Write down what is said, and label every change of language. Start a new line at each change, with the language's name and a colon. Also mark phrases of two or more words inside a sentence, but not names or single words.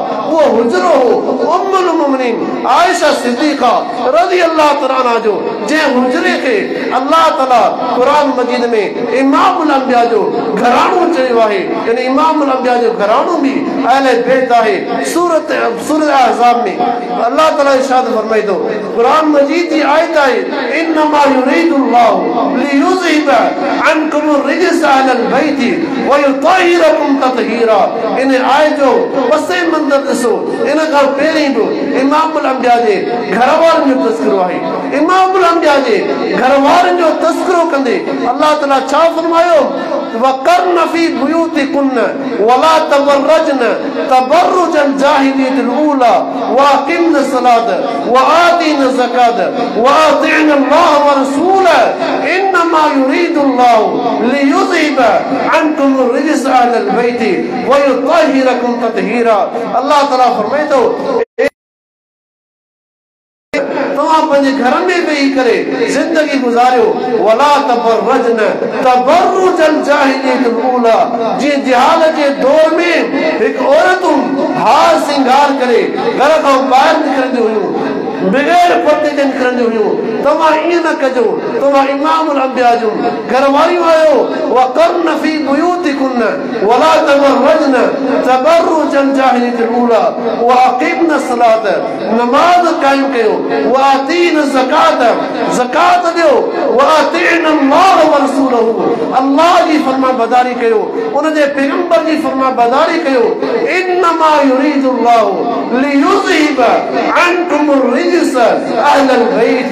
Sindhi: उहो हुजरो हो उम्मुल मोमिनीन आयशा सिद्दीक़ा
Arabic: رضي الله تعالى
Sindhi: जो, जंहिं हुजरे खे अल्लाह ताला क़ुरान मजीद में इमामुल अंबिया जो घराणो चयो आहे। यानी इमामुल अंबिया जो घराणो भी अहले बैत आहे। सूरत अहज़ाब में अल्लाह ताला इरशाद फरमाए थो, क़ुरान मजीद जी आयत आहे,
Arabic: إنما يريد الله ليذهب عنكم الرجس أهل البيت ويطهركم تطهيرا.
Sindhi: इन आयत जो वसे मंदर ॾिसो, इन खां पहिरीं बि इमामुल अंबिया जे घर वारनि जो तस्करो आहे। इमामुल अंबिया जे घर वारनि जो तस्करो कंदे अल्लाह ताला छा फरमायो,
Arabic: وقرن في بيوتكن ولا تبرجن تبرج الجاهلية الأولى وأقمن الصلاة وآتين الزكاة وأطعن الله ورسوله إنما يريد الله ليذهب عنكم الرجس أهل البيت ويطهركم تطهيرا.
Sindhi: अल्लाह ताला फरमाए थो, तव्हां पंहिंजे घर में वेही करे जिंदगी गुज़ारियो,
Arabic: ولا تبرجن تبرج الجاهلية الأولى.
Sindhi: जीअं जिहालत जे दौर में हिकु औरतूं हार सिंगार करे घर खां ॿाहिरि निकिरंदियूं हुयूं, बग़ैर पर्दे जे निकिरंदियूं हुयूं। तव्हां ईअं न कजो, तव्हां इमामुल अंबिया जूं घर वारियूं आहियो।
Arabic: وقرن في بيوتكن ولا تبرجن تبرج الجاهلية الأولى وأقمن الصلاة,
Sindhi: नमाज कायम कयो,
Arabic: وآتين الزكاة,
Sindhi: ज़कात ॾियो,
Arabic: وأطعن الله ورسوله,
Sindhi: अल्लाह जी फरमाबरदारी कयो, उन जे पैगंबर जी फरमाबरदारी कयो।
Arabic: إنما يريد الله ليذهب عنكم الرجس أهل البيت.